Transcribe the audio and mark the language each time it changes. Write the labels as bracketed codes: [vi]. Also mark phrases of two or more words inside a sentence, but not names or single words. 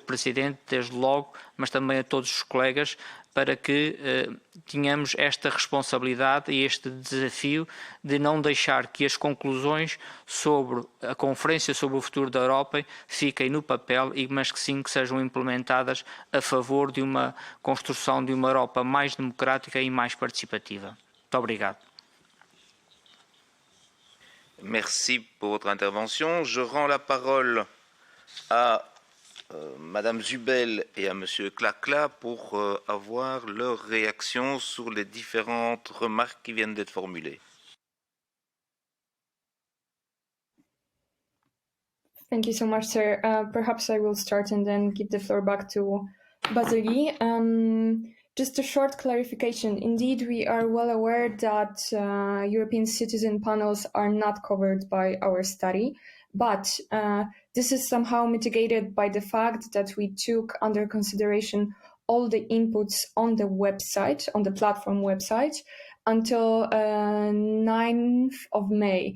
[pt] Presidente, desde logo, mas também a todos os colegas, para que tenhamos esta responsabilidade e este desafio de não deixar que as conclusões sobre a Conferência sobre o Futuro da Europa fiquem no papel, mas que sim que sejam implementadas a favor de uma construção de uma Europa mais democrática e mais participativa. Muito obrigado. [fr] Merci pour votre intervention. Je rends la parole à Madame Zubel et à Monsieur Klakla pour avoir leur réaction sur les différentes remarques qui viennent d'être formulées. [en] Thank you so much, sir. Perhaps I will start and then give the floor back to Bazyli. Just a short clarification. Indeed, we are well aware that European citizen panels are not covered by our study, but this is somehow mitigated by the fact that we took under consideration all the inputs on the website, on the platform website, until 9th of May.